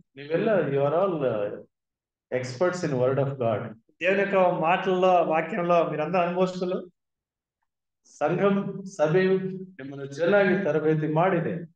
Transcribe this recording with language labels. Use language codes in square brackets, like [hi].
[kn] ನೀವೆಲ್ಲ [en] You are all experts in word of God. [te] దేవుని యొక్క మాటల్లో, వాక్యంలో మీరందరూ అనుభవస్తులు. [kn] ಸಂಘಂ ಸಭೆಯು ನಿಮ್ಮನ್ನು ಚೆನ್ನಾಗಿ ತರಬೇತಿ ಮಾಡಿದೆ.